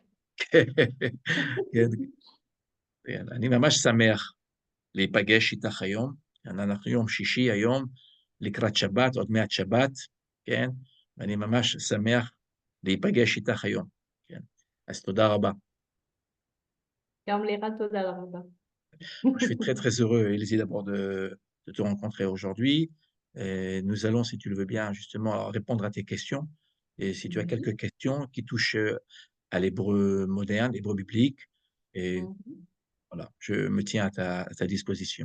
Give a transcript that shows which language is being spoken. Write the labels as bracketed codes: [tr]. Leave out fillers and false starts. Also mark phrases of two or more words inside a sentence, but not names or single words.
[he] כן, כן, אני ממש שמח להיפגש איתך היום. אנחנו יום שישי היום, לקראת שבת, עוד מעט שבת, כן, ואני ממש שמח להיפגש איתך היום, כן. אז תודה רבה. גם לך תודה רבה. [fr] Je suis très, très heureux, Élysée, d'abord de te rencontrer aujourd'hui. Nous allons, si tu le veux bien, justement, répondre à tes questions. Et si tu as quelques questions qui touchent à l'hébreu moderne, l'hébreu biblique, et Mhm. voilà, je me tiens à ta disposition.